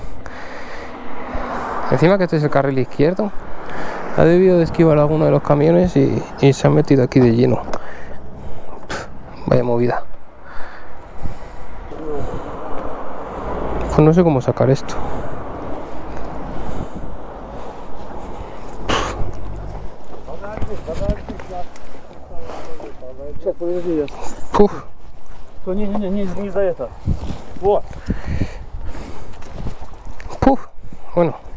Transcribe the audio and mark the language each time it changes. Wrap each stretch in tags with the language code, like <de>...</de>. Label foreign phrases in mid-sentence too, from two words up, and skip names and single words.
<es>Encima que este es el carril izquierdo. Ha debido de esquivar alguno de los camiones y se ha metido aquí de lleno. Vaya movida. Pues no sé cómo sacar esto.</es> <ru>Сейчас, подожди, я... Uf, То не за это. Вот.</ru> <es>puf. Bueno,</es>